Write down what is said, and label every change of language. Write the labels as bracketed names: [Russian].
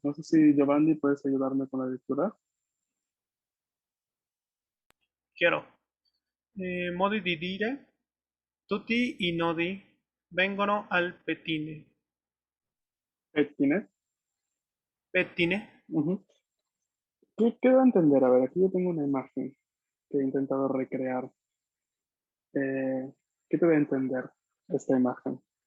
[Spanish] No sé si Giovanni puedes ayudarme con la lectura. [Italian] Chiaro. Modi di dire, tutti i nodi vengono al pettine. Pettine. Pettine, Ujú. [Spanish] ¿Qué da a entender? A ver, aquí yo tengo una imagen que he intentado recrear. Eh, ¿Qué te da a entender esta imagen?